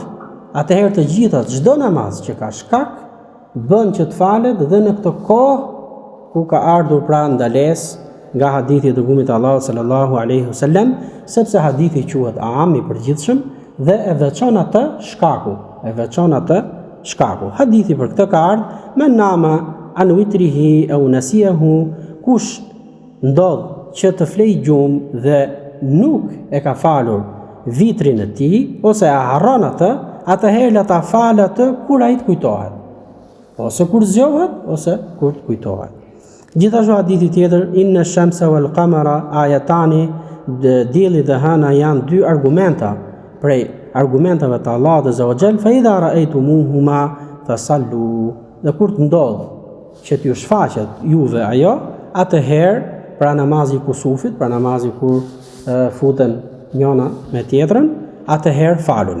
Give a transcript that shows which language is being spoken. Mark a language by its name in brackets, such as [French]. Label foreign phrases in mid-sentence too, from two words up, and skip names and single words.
[Albanian] Atëherë të gjitha, çdo namaz që ka shkak bën që të falet dhe në këtë kohë ku ka ardhur pra ndalesë nga hadithi i dërguarit të Allahut [Arabic] صلى الله عليه وسلم, [Albanian] sepse hadithi quhet am i përgjithshëm dhe e veçon atë shkaku, Hadithi për këtë ka ardhur me [Arabic] نام عن وتره أو نسيه, [Albanian] kush ndodh që të flej gjumë dhe nuk e ka falur vitrin e tij ose e harron atë, atëherë la ta falë atë kur ai të kujtohet. Ose kur zgjohet ose kur të kujtohet. Gjithashtu hadithi tjetër, [Arabic] إن الشمس والقمر آيتان, [Albanian] dielli dhe hëna janë dy argumenta prej argumentave të Allahut [Arabic] عز وجل, فإذا رأيتموهما فصلوا. [Albanian] Dhe kur të ndodh që t'ju shfaqet juve ajo, atëherë pra namazi i kusufit, pra namazi kur futen njëna me tjetrën, atëherë faluni.